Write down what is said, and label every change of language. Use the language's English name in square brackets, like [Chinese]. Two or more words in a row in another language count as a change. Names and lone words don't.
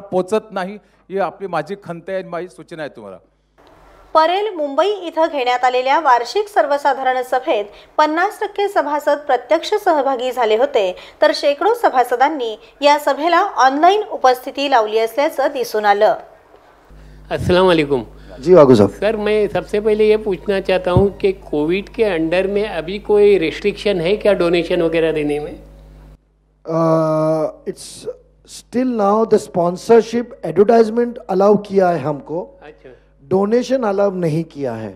[Marathi] पोचत नाही ही आपली माझी खंत आहे, माझी सूचना आहे तुम्हाला. परेल मुंबई इथं घेण्यात आलेल्या वार्षिक सर्वसाधारण सभेत 50% सभासद प्रत्यक्ष सहभागी झाले होते, तर शेकडो सभासदांनी या सभेला ऑनलाईन उपस्थिती लावली असल्याचं दिसून आलं. [Arabic] السلام عليكم [Hindi] जी वागू साहब. सर, मैं सबसे पहले ये पूछना चाहता हूँ कि कोविड के अंडर में अभी कोई रिस्ट्रिक्शन है क्या डोनेशन वगैरह देने में? [English] It's still now the sponsorship advertisement allow [Hindi] किया है हमको. अच्छा, [English] donation allow [Hindi] नहीं किया है.